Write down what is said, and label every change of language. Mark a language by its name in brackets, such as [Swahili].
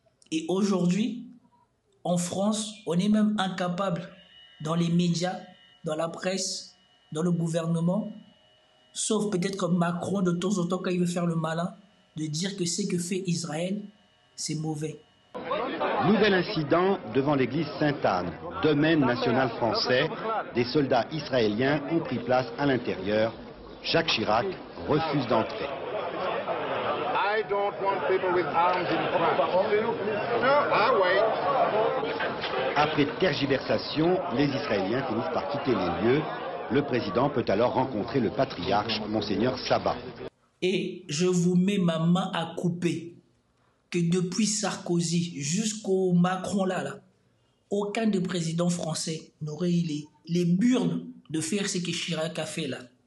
[French] Et aujourd'hui, en France, on est même incapable dans les médias, dans la presse, dans le gouvernement, sauf peut-être comme Macron de temps en temps quand il veut faire le malin, de dire que ce que fait Israël, c'est mauvais. Nouvel incident devant l'église Sainte-Anne, domaine national français. Des soldats israéliens ont pris place à l'intérieur. Jacques Chirac refuse d'entrer. [English] I don't want people with arms in France. No, I wait. [French] Après tergiversation, les Israéliens finissent par quitter les lieux. Le président peut alors rencontrer le patriarche, Monseigneur Sabat. Et je vous mets ma main à couper que depuis Sarkozy jusqu'au Macron là, aucun des présidents français n'aurait eu les burnes de faire ce que Chirac a fait là.